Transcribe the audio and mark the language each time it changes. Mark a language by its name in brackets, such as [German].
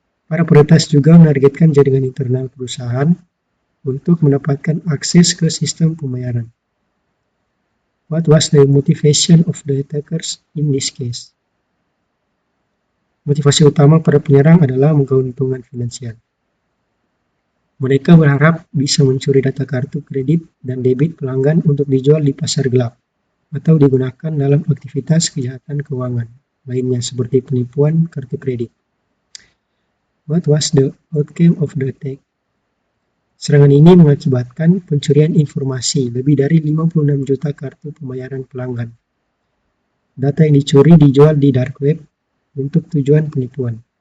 [Indonesian] Para peretas juga menargetkan jaringan internal perusahaan untuk mendapatkan akses ke sistem pembayaran. [English] What was the motivation of the attackers in this case? [Indonesian] Motivasi utama para penyerang adalah keuntungan finansial. Mereka berharap bisa mencuri data kartu kredit dan debit pelanggan untuk dijual di pasar gelap atau digunakan dalam aktivitas kejahatan keuangan lainnya seperti penipuan kartu kredit. [English] What was the outcome of the attack? [Indonesian] Serangan ini mengakibatkan pencurian informasi lebih dari 56 juta kartu pembayaran pelanggan. Data yang dicuri dijual di dark web untuk tujuan penipuan.